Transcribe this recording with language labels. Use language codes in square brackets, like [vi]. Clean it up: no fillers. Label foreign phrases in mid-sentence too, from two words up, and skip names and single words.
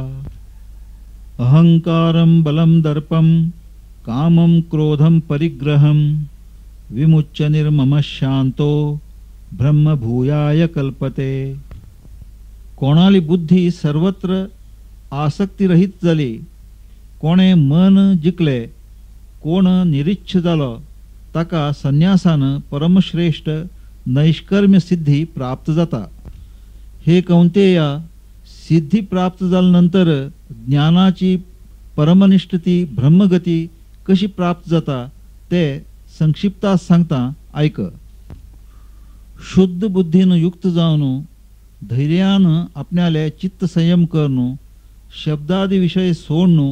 [sa] अहंकारं बलं दर्पं कामं क्रोधं परिग्रहं विमुच्य निर्ममः शांतो ब्रह्मभूयाय कल्पते. [kok] कोणाली बुद्धी सर्वत्र आसक्तीरहित जाली, कोणे मन जिकले, कोण निरिच्छ जालो ताका संन्यासान परमश्रेष्ठ नैष्कर्म्य सिद्धी प्राप्त जाता. हे कौंतेया, सिद्धी प्राप्त झाल्यानंतर ज्ञानाची परमनिष्ठती ब्रह्मगती कशी प्राप्त जाता ते संक्षिप्तात सांगता ऐक. शुद्ध बुद्धीन युक्त जावन धैर्यान आपणाले चित्त संयम करून शब्दादी विषय सोडणं